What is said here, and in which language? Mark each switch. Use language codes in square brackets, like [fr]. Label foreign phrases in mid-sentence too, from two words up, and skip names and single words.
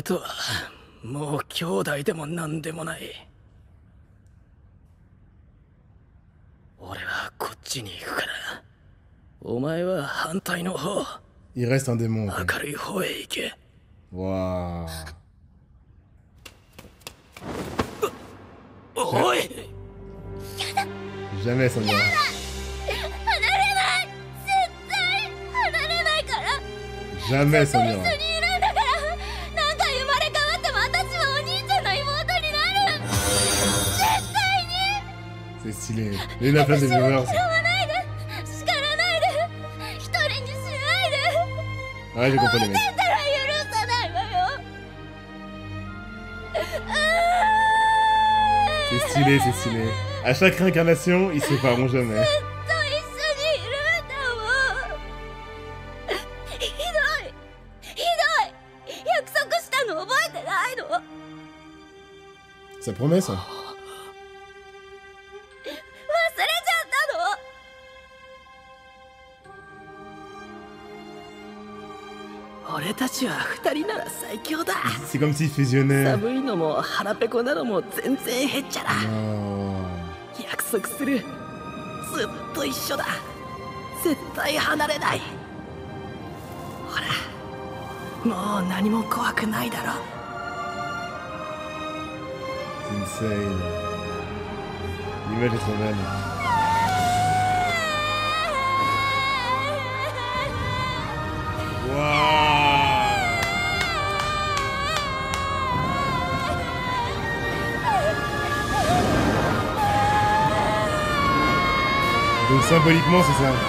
[fr] Il reste un démon. Waouh. [ja] おい [fr] Jamais elle s'en ira. [ja] 離れない絶対離れないから [fr] Jamais elle s'en [ja] 一緒 [fr] ira. [ja] にいるんだから何回生まれ変わっても私はお兄ちゃんの妹になる絶対に [fr] C'est stylé. Et la place des viewers. [ja] 嫌わないで叱らないで一人にしないで [fr] Ouais, j'ai compris les mecs. [ja] だったら許さないわよ [fr] C'est stylé, c'est stylé. À chaque réincarnation, ils se sépareront jamais. [ja] ずっと一緒にいるんだもんひどいひどい約束したの覚えてないの [fr] Ça promet ça. [ja] 忘れちゃったの俺たちは二人なら最強だ [fr] C'est comme s'ils fusionnaient. [ja] 寒いのも腹ペコなのも全然へっちゃら [fr] Non. [ja] 約束するずっと一緒だ絶対離れないほらもう何も怖くないだろ [fr] C'est insane. L'image est trop belle. Waouh. Donc symboliquement c'est ça.